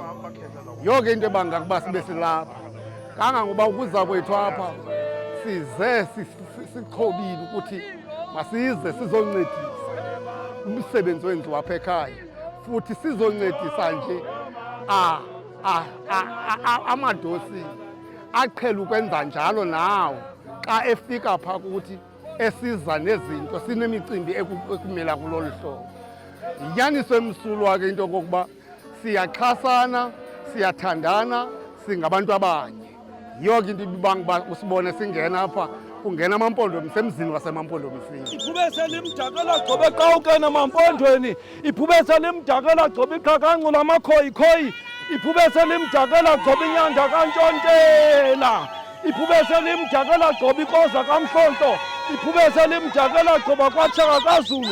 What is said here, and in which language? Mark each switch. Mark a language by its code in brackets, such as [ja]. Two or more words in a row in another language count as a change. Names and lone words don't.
[xh] Yonke into ebanga kuba sibe silapha, kangangoba ukuza kwethu apha size sixhobile ukuthi masize sizoncedisa umsebenzi wenziwa apha ekhaya, futhi sizoncedisa nje amadosini aqhela ukwenza njalo nawo xa efika phaa kuthi esiza nezinto, sinemicimbi ekumela kulolu hlobo. Yinyaniso emsulwa ke into yokokuba siyaxhasana, siyathandana, singabantu abanye. Yiyo ke into ibanga uba usibone singena apha, kungena amampondomise emzini wasemampondomiseni. Iphubese limdakela gcobe eqawukeni mampondweni, iphubese limdakela gcobe iqhakanqula amakhoyikhoyi, iphubese limdakela gcobe inyanda kaNtshontela, iphubese limdakela gcobe ikoza kaMhlonto, iphubese limdakela gcoba kwaTshaka kaZulu.